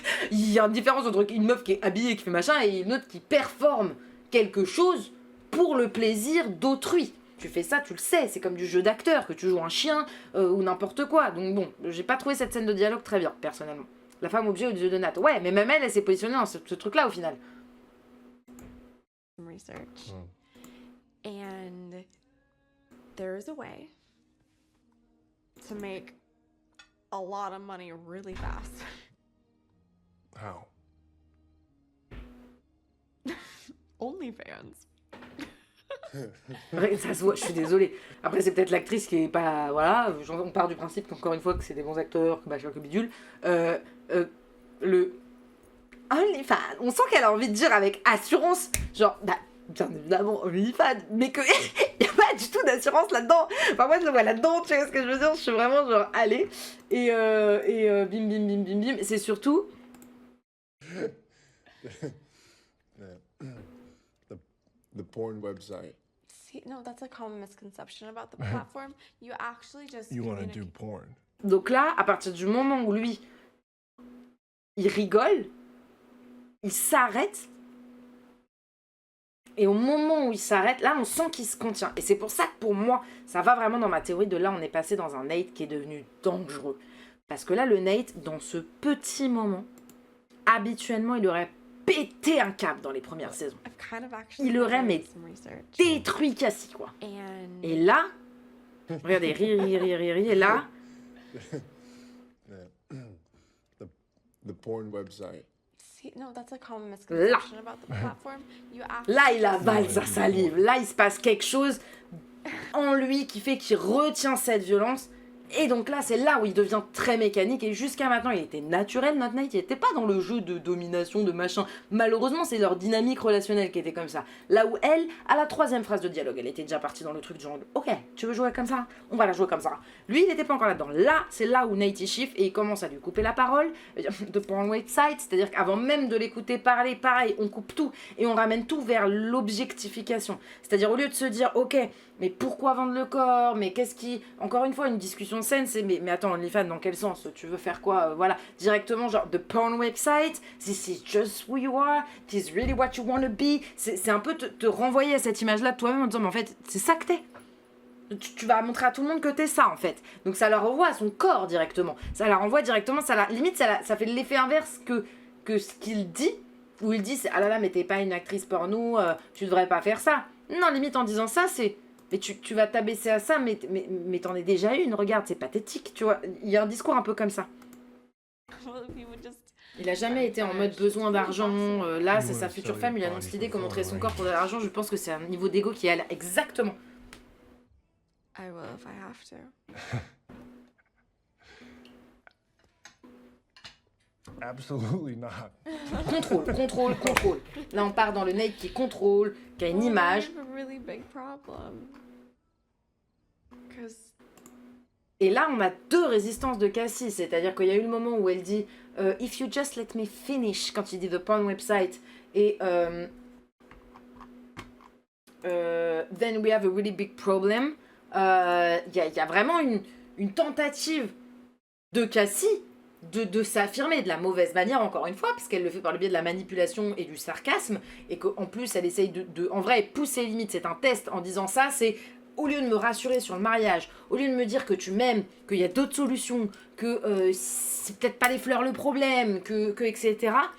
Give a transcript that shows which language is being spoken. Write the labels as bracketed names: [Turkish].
[French] Il y a une différence entre une meuf qui est habillée et qui fait machin et une autre qui performe quelque chose pour le plaisir d'autrui. Tu fais ça, tu le sais, c'est comme du jeu d'acteur, que tu joues un chien ou n'importe quoi. Donc bon, j'ai pas trouvé cette scène de dialogue très bien, personnellement. La femme objet aux yeux de Nat. Ouais, mais même elle s'est positionnée dans ce truc-là au final. [English] Research. And there's a way to make a lot of money really fast. How? OnlyFans. [French] Ça se voit, je suis désolée. Après, c'est peut-être l'actrice qui est pas. Voilà, on part du principe qu'encore une fois, que c'est des bons acteurs, que machin, que bidule. Le OnlyFans, on sent qu'elle a envie de dire avec assurance, genre, bah, bien évidemment, OnlyFans, mais qu'il n'y a pas du tout d'assurance là-dedans. Enfin, moi, je le vois là-dedans, tu vois ce que je veux dire? Je suis vraiment genre, allez. Et bim, bim, bim, bim, bim. C'est surtout. [English] The porn website. See, no, that's a common misconception about the platform. You actually just You want to do communicate. porn. [French] Donc là, à partir du moment où lui, il rigole, il s'arrête. Et au moment où il s'arrête, là, on sent qu'il se contient. Et c'est pour ça que pour moi, ça va vraiment dans ma théorie de là, on est passé dans un Nate qui est devenu dangereux. Parce que là, le Nate, dans ce petit moment, habituellement, il aurait pété un câble dans les premières saisons. [English] I've kind of actually [French] Il aurait, [English] done [French] mais [English] some research. [French] détruit Cassie, quoi. [English] And [French] Et là, regardez, ri, et là, [English] The porn website. see, no, that's a common misconception about the platform. You actually [French] là, il avale sa salive. Là, il se passe quelque chose en lui qui fait qu'il retient cette violence. Et donc là, c'est là où il devient très mécanique. Et jusqu'à maintenant, il était naturel, notre Nate. Il n'était pas dans le jeu de domination, de machin. Malheureusement, c'est leur dynamique relationnelle qui était comme ça. Là où elle, à la troisième phrase de dialogue, elle était déjà partie dans le truc du genre ok, tu veux jouer comme ça? On va la jouer comme ça. Lui, il n'était pas encore là-dedans. Là, c'est là où Nate y chiffre et il commence à lui couper la parole de [English] porn website. [French] C'est-à-dire qu'avant même de l'écouter parler, pareil, on coupe tout et on ramène tout vers l'objectification. C'est-à-dire au lieu de se dire ok, mais pourquoi vendre le corps? Mais qu'est-ce qui... Encore une fois, une discussion saine, c'est mais attends, OnlyFans, dans quel sens? Tu veux faire quoi? Voilà, directement, genre, [English] the porn website, this is just who you are, this is really what you want to be. [French] C'est un peu te renvoyer à cette image-là de toi-même en disant, mais en fait, c'est ça que t'es. Tu vas montrer à tout le monde que t'es ça, en fait. Donc ça leur renvoie à son corps directement. Ça la renvoie directement, limite, ça fait l'effet inverse que ce qu'il dit, où il dit, ah là là, mais t'es pas une actrice porno, tu devrais pas faire ça. Non, limite, en disant ça, c'est... Mais tu vas t'abaisser à ça, mais t'en es déjà une, regarde, c'est pathétique, tu vois. Il y a un discours un peu comme ça. Il a jamais été en mode besoin d'argent. Là, c'est sa future femme, il annonce l'idée qu'on montrait son corps pour de l'argent. Je pense que c'est un niveau d'ego qui est exactement. [English] I will if I have to. Absolutely not. [French] Contrôle. Là, on part dans le Nate qui contrôle, qui a une image. [English] I have a really big problem. 'Cause [French] Et là, on a deux résistances de Cassie. C'est-à-dire qu'il y a eu le moment où elle dit [English] If you just let me finish, [French] quand il dit [English] the porn website. [French] Et [English] then we have a really big problem. [French] Il y a vraiment une tentative de Cassie de s'affirmer de la mauvaise manière, encore une fois, parce qu'elle le fait par le biais de la manipulation et du sarcasme, et qu'en plus, elle essaye en vrai, pousser les limites. C'est un test en disant ça, c'est au lieu de me rassurer sur le mariage, au lieu de me dire que tu m'aimes, qu'il y a d'autres solutions, que c'est peut-être pas les fleurs le problème, que etc.